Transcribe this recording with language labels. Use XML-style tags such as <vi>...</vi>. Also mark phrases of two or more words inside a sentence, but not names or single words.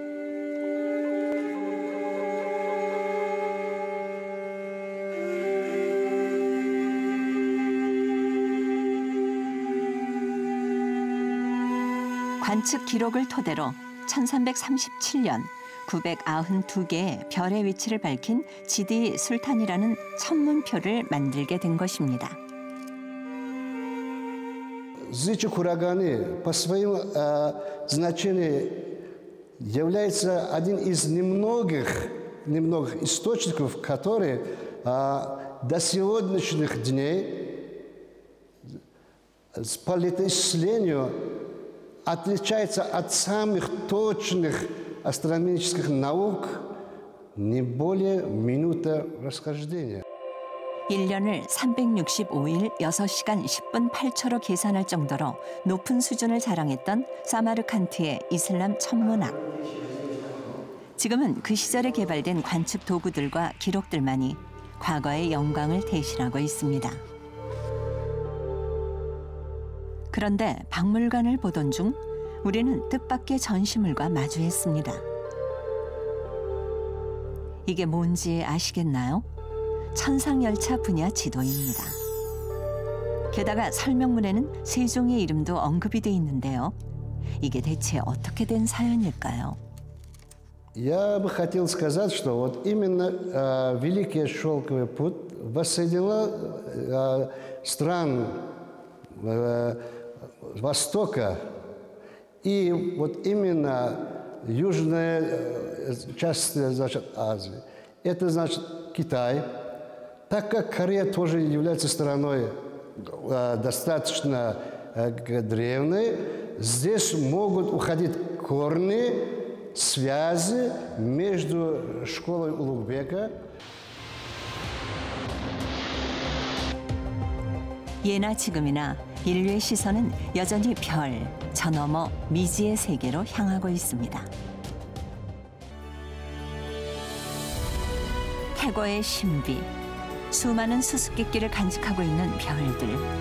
<ko>관측 기록을 토대로 1337년 992개의 별의 위치를 밝힌 지디 술탄이라는 천문표를 만들게 된 것입니다.</ko> <ru>Зычек ураганы по своему значению является один из немногих источников, которые до сегодняшних дней по летоисчислению отличается от самых точных астрономических наук не более минуты расхождения.</ru> <ko>1년을 365일 6시간 10분 8초로 계산할 정도로 높은 수준을 자랑했던 사마르칸트의 이슬람 천문학. 지금은 그 시절에 개발된 관측 도구들과 기록들만이 과거의 영광을 대신하고 있습니다. 그런데 박물관을 보던 중 우리는 뜻밖의 전시물과 마주했습니다. 이게 뭔지 아시겠나요? 천상열차 분야 지도입니다. 게다가 설명문에는 세종의 이름도 언급이 돼 있는데요. 이게 대체 어떻게 된 사연일까요?</ko> <ru>Я бы хотел сказать, что вот именно Великий Шелковый путь воссоединил стран Востока и вот именно южная часть, значит, Азии. Это значит Китай. Так как Корея тоже является страной достаточно древней, здесь могут уходить корни, связи между школой Улугбека.</ru> <ko>예나 지금이나 인류의 시선은 여전히 별, 저 너머 미지의 세계로 향하고 있습니다. 태고의 신비, 수많은 수수께끼를 간직하고 있는 별들.</ko>